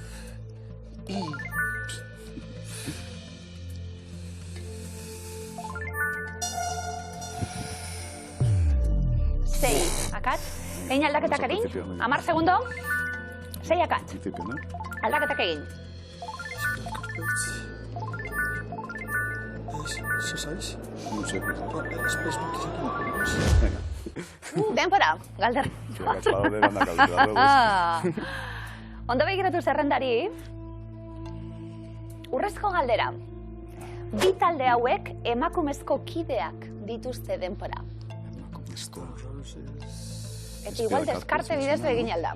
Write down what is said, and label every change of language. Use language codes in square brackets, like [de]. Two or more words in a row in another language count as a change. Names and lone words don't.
[eu] Sei akats. Egin aldaketak egin. 10 segundo. 6 akats. Aldaketak egin. [es] ¿Eso sabes? No sé. Space Monkeys aquí no. [eu] Denpora, Galder. Ondo begiratu zerrendari, urrezko galdera. Bi talde hauek emakumezko kideak dituzte denpora. Emakumezko. Eta igual deskarte bidez egin alda.